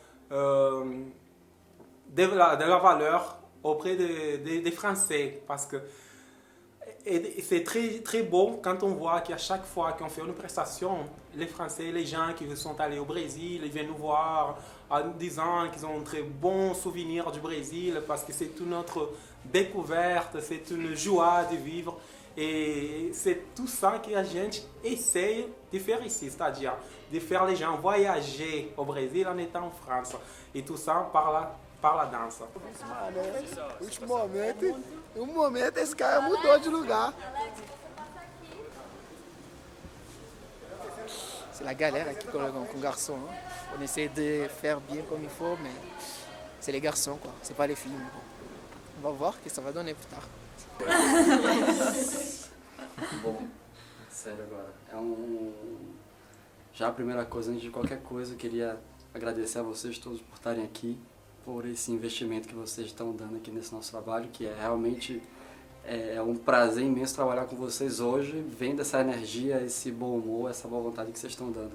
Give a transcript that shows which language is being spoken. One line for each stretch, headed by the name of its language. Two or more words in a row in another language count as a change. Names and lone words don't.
French: de la valeur auprès des Français parce que c'est très beau quand on voit qu'à chaque fois qu'on fait une prestation, les Français, les gens qui sont allés au Brésil, ils viennent nous voir en disant qu'ils ont un très bon souvenir du Brésil parce que c'est une notre découverte, c'est une joie de vivre. Et c'est tout ça que
Portuguese: a gente
French: essaye de faire ici, c'est-à-dire de faire les gens voyager au Brésil en étant en France. Et tout ça par la danse.
Portuguese: Um momento esse cara mudou de lugar.
French: C'est la galère avec les garçons. Hein. On essaie de faire bien comme il faut, mais c'est les garçons, quoi. C'est pas les filles. On va voir ce que ça va donner plus tard.
Portuguese: Bom, sério agora. Já a primeira coisa, antes de qualquer coisa, eu queria agradecer a vocês todos por estarem aqui, por esse investimento que vocês estão dando aqui nesse nosso trabalho, que é realmente um prazer imenso trabalhar com vocês hoje, vendo essa energia, esse bom humor, essa boa vontade que vocês estão dando.